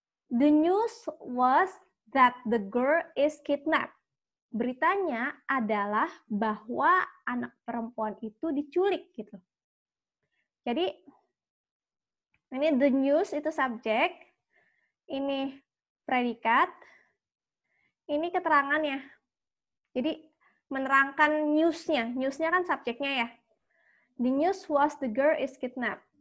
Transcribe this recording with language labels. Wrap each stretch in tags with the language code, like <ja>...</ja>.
<en>The news was that the girl is kidnapped.</en> <id>Beritanya adalah bahwa anak perempuan itu diculik gitu. Jadi ini the news itu subjek, ini predikat, ini keterangannya. Jadi menerangkan newsnya. Newsnya kan subjeknya ya.</id> <en>The news was the girl is kidnapped.</en>